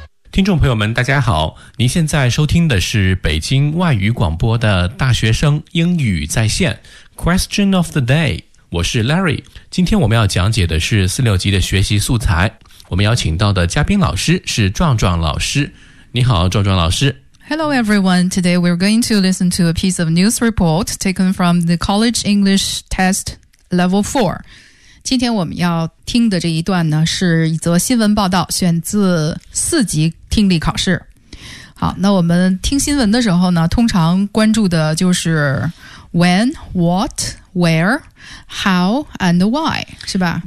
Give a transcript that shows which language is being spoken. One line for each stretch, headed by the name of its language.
Chinese: 听众朋友们大家好，您现在收听的是北京外语广播的大学生英语在线 Question of the day， 我是 Larry。今天我们要讲解的是46级的学习素材，我们邀请到的嘉宾老师是壮壮老师。你好壮壮老师。
English: Hello everyone, today we're going to listen to a piece of news report taken from the College English Test Level 4。
Chinese: 今天我们要听的这一段呢，是一则新闻报道，选自四级听力考试。好，那我们听新闻的时候呢，通常关注的就是 when, what, where, how, and why, 是吧？